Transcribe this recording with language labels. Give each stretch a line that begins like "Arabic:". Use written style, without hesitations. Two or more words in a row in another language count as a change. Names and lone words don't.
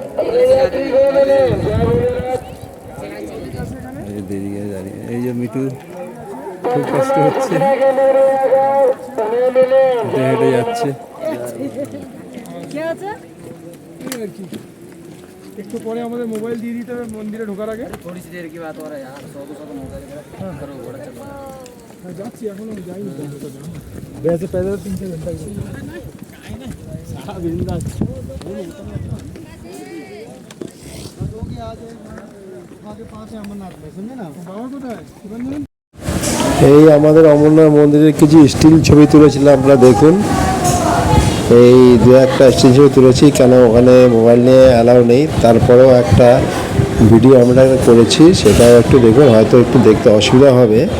Bangla: দাঁড়িয়ে এই যে মিঠু খুব কষ্ট হচ্ছে, হেঁটে হেঁটে যাচ্ছে। একটু পরে আমাদের মোবাইল দিয়ে দিতে হবে মন্দিরে ঢোকার আগে। যাচ্ছি, এখনো যাইনি।
Hindi: वैसे पैदल 3-4 घंटा बाबा कोথায়?
Bangla: এই আমাদের অমরনাথ মন্দিরের কিছু স্টিল ছবি তুলেছিলাম, আপনারা দেখুন। এই 2-1টা স্টিল ছবি তুলেছি, কেন ওখানে মোবাইল নিয়ে অ্যালাউ নেই। তারপরেও একটা ভিডিও আমরা করেছি, সেটাও একটু দেখুন, হয়তো একটু দেখতে অসুবিধা হবে।